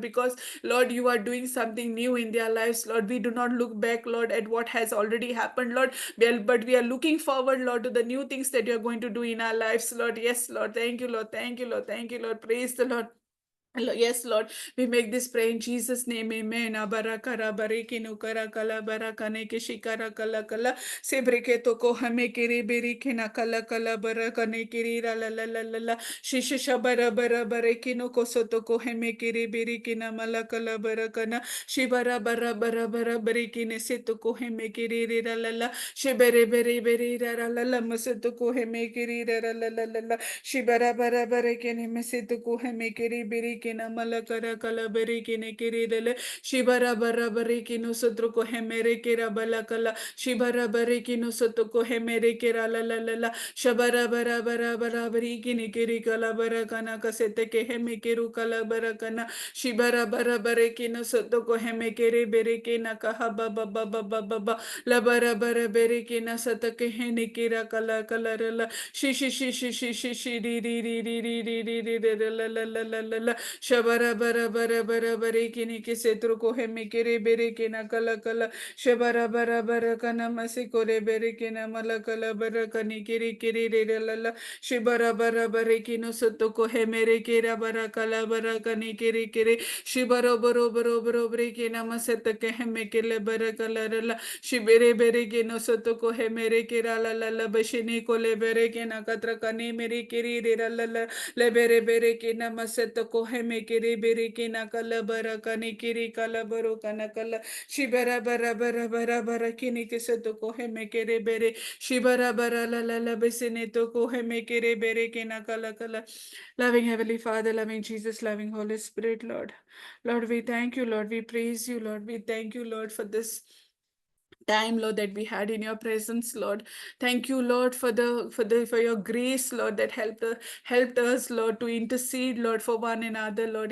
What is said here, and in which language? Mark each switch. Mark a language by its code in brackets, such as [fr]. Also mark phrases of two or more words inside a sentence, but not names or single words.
[en] Because, Lord, you are doing something new in their lives, Lord. We do not look back, Lord, at what has already happened, Lord. But we are looking forward, Lord, to the new things that you are going to do in our lives, Lord. Yes, Lord. Thank you, Lord. Thank you, Lord. Thank you, Lord. Praise the Lord. Yes, Lord, we make this prayer in Jesus' name, amen. Abarakara bariki nukara kala barakane ke shikara kala kala sebreke toko hame kiri biriki na kala kala barakane kiri la la la la la la shisha bara bara bareki no kosoto ko hame kiri biriki na mala kala barakana shibara bara bara bara bariki ne seto ko hame kiri la la la shibere bere bere la la la maseto ko hame kiri la la la la la shibara bara bareki ne meseto ko hame kiri biriki na malakara kalabari kine kiridele shibara barabari kino sotro ko hemere kira balakala shibara bari kino sotro ko hemere kira la la la la shabara bara bara bara bari kine kiri kalabara kana kasete ke heme kiru kalabara kana shibara bara bari kino sotro ko heme kiri beri kina kaha baba baba baba la bara bara beri kina satake hene kira kala kala la shi shi shi shi shi shi shi ri ri ri ri ri ri ri ri la la la la la la Shabara bara bara bara bare kini ke setro ko he mikere bere ke na kala kala shabara bara bara kana masi kore bere ke na mala kala bara kani kiri kiri re re la la shibara bara bare kino soto ko he mere kera bara kala bara kani kiri kiri shibaro baro baro baro bere ke na maseta ke he mekele bara kala la shibere bere ke no soto ko he mere kera la la la bashini ko le bere ke na katra kani mere kiri re la la le bere bere ke na maseta ko he me kiri biri kina kala bara kani kiri kala baro kana kala shibara bara bara bara bara kini kise to ko he me kiri bere shibara bara la la la besine to ko he me kiri bere kina kala kala. Loving Heavenly Father, loving Jesus, loving Holy Spirit, Lord. Lord, we thank you, Lord. We praise you, Lord. We thank you, Lord, for this time, Lord, that we had in your presence, Lord. Thank you, Lord, for your grace, Lord, that helped us, Lord, to intercede, Lord, for one another, Lord.